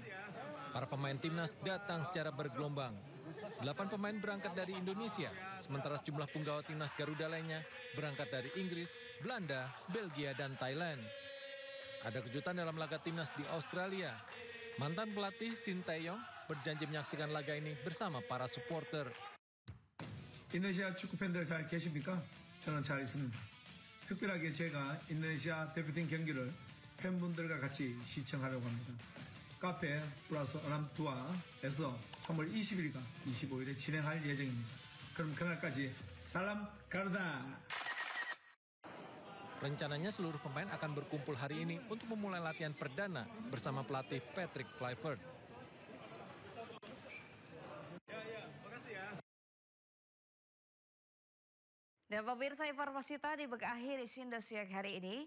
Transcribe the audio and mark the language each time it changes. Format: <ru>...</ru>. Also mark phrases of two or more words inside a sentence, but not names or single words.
<id>Para pemain timnas datang secara bergelombang. 8 pemain berangkat dari Indonesia, sementara sejumlah punggawa timnas Garuda lainnya berangkat dari Inggris, Belanda, Belgia, dan Thailand. Ada kejutan dalam laga timnas di Australia. Mantan pelatih Shin Tae-yong berjanji menyaksikan laga ini bersama para supporter.</id> <ko>인도네시아 축구 팬들 잘 계십니까? 저는 잘 있습니다. 특별하게 제가 인도네시아 대표팀 경기를 팬분들과 같이 시청하려고 합니다. 카페 플러스 아람투아에서 3월 20일과 25일에 진행할 예정입니다. 그럼 그날까지 사람 가르다.</ko> <id>Rencananya seluruh pemain akan berkumpul hari ini untuk memulai latihan perdana bersama pelatih Patrick Kluivert. Dan pemirsa, informasi tadi berakhir di Indosiar hari ini.</id>